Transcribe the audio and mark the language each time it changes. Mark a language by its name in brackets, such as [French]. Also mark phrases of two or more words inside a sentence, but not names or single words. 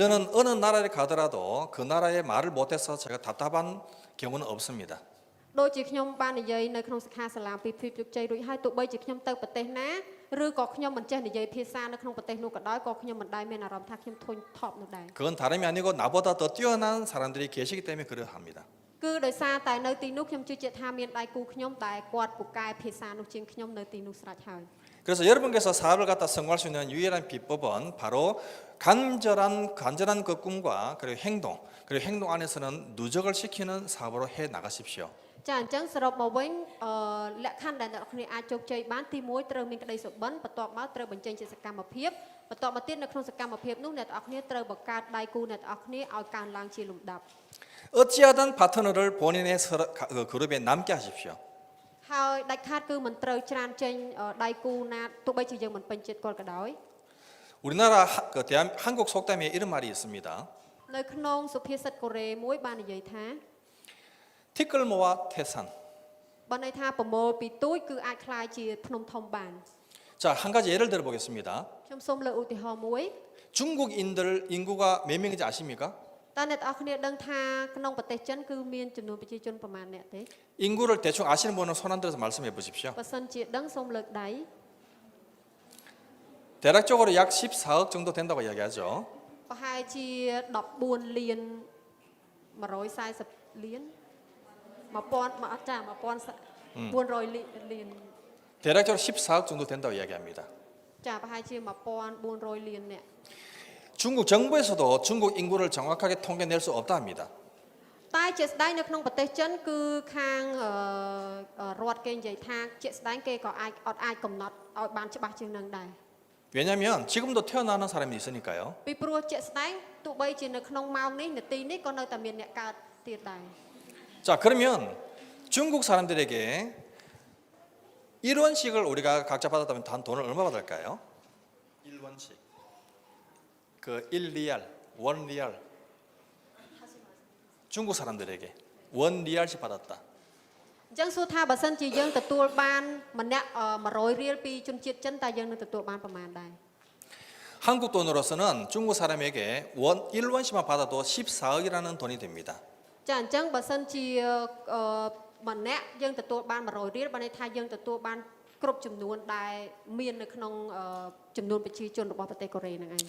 [Korean] 저는 어느 나라에 가더라도 그 나라의 말을 못해서 제가 답답한 경우는 없습니다. [Khmer] ដូចជាខ្ញុំបាននិយាយនៅក្នុងសិក្ខាសាលាពីភាពជោគជ័យរួចហើយទោះបីជាខ្ញុំទៅប្រទេសណាឬក៏ខ្ញុំមិនចេះនិយាយភាសានៅក្នុងប្រទេសនោះក៏ដោយក៏ខ្ញុំមិនដែលមានអារម្មណ៍ថាខ្ញុំធុញថប់នោះដែរ [Korean] 그건 다름이 아니고 나보다 더 뛰어난 사람들이 계시기 때문에 그러합니다. [Khmer] គឺដោយសារតែនៅទីនោះខ្ញុំជឿជាក់ថាមានដៃគូខ្ញុំដែលគាត់ពូកែភាសានោះជាងខ្ញុំនៅទីនោះស្រេចហើយ [Korean] 그래서 여러분께서 사업을 갖다 성공할 수 있는 유일한 비법은 바로 간절한 그 꿈과 그리고 행동 안에서는 누적을 시키는 사업으로 해 나가십시오. [Khmer] ចាអញ្ចឹងសរុបមកវិញលក្ខខណ្ឌដែលអ្នកនរគ្នាអាចជោគជ័យបានទី1ត្រូវមានក្តីសុបិនបន្ទាប់មកត្រូវបញ្ចេញជាសកម្មភាពបន្ទាប់មកទៀតនៅក្នុងសកម្មភាពនោះអ្នកនរគ្នាត្រូវបង្កើតដៃគូអ្នកនរគ្នាឲ្យកើនឡើងជាលំដាប់ [Korean] 어찌하든 파트너를 본인의 그룹에 남게 하십시오. [Khmer] ហើយដាច់ខាតគឺមិនត្រូវច្រានចេញដៃគូណាទោះបីជាយើងមិនពេញចិត្តគាត់ក៏ដោយ [Korean] 우리나라 한국 속담에 이런 말이 있습니다. [Khmer] នៅក្នុងសុភាសិតកូរ៉េមួយបាននិយាយថា [Korean] 티끌모아 태산. [Khmer] បានន័យថាប្រមូលពីទូចគឺអាចคล้ายជាភ្នំធំបាន [Korean] 자, 한 가지 예를 들어 보겠습니다. [Khmer] ខ្ញុំសូមលើកឧទាហរណ៍មួយ [Korean] 중국인들 인구가 몇 명인지 아십니까? [Khmer] តើអ្នកទាំងអស់គ្នាដឹងថាក្នុងប្រទេសចិនគឺមានចំនួនប្រជាជនប្រមាណអ្នកទេ [Korean] 인구를 대충 아시는 분은 손 안 들어서 말씀해 보십시오. [Khmer] បើសិនជាដឹងសូមលើកដៃ [Korean] 대략적으로 약 14억 정도 된다고 이야기하죠. [Khmer] ប្រហែលជា14លាន140លាន1000អត់ចា1400លាន [Korean] 대략적으로 14억 정도 된다고 이야기합니다. [Khmer] ចាប្រហែលជា1400លានអ្នក [Korean] 중국 정부에서도 중국 인구를 정확하게 통계낼 수 없다 합니다. [Khmer] តែជាក់ស្ដែងនៅក្នុងប្រទេសចិនគឺខាងរដ្ឋគេនិយាយថាជាក់ស្ដែងគេក៏អាចកំណត់ឲ្យបានច្បាស់ជាងនឹងដែរ [Korean] 왜냐하면 지금도 태어나는 사람이 있으니까요. [Khmer] ពីព្រោះជាក់ស្ដែងទោះបីជានៅក្នុងម៉ោងនេះនាទីនេះក៏នៅតែមានអ្នកកើតទៀតដែរ [Korean] 자, 그러면 중국 사람들에게 1원씩을 우리가 각자 받았다면 단 돈을 얼마 받을까요? 1원씩. 그 1리알, 1리알. 중국 사람들에게 1리알씩 받았다. [Khmer] អញ្ចឹងសួរថាបើសិនជាយើងទទួលបានម្នាក់100រៀលពីជនជាតិចិនតើយើងនឹងទទួលបានប្រមាណដែរ [Korean] 한국 돈으로서는 중국 사람에게 1원씩만 받아도 14억이라는 돈이 됩니다. [Khmer] ចាអញ្ចឹងបើសិនជាម្នាក់យើងទទួលបាន100រៀលបានន័យថាយើងទទួលបានគ្រប់ចំនួនដែលមាននៅក្នុងចំនួនប្រជាជនរបស់ប្រទេសកូរ៉េហ្នឹងឯង